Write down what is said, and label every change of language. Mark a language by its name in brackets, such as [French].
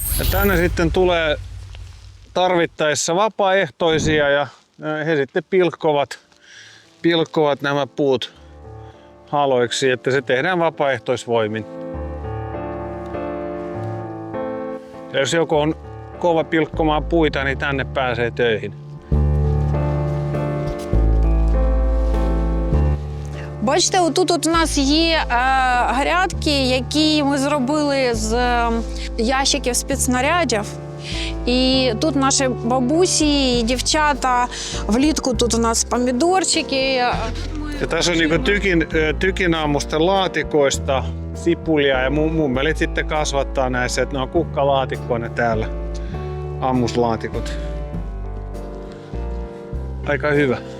[Finnish] Tänne sitten tulee tarvittaessa vapaaehtoisia ja he sitten pilkkovat nämä puut haloiksi, että se tehdään vapaaehtoisvoimin. Ja jos joku on kova pilkkomaan puita, niin tänne pääsee töihin. [Ukrainian] Бачите, отут у нас є грядки, які ми зробили з ящиків спецснарядів. І тут наші бабусі і дівчата, влітку тут у нас помідорчики. [Finnish] Ja tässä on niinku tykinaamusten laatikoista sipulia ja mummelit sitten kasvattaa näissä, että ne on kukkalaatikkoina täällä, ammuslaatikot. Aika hyvä.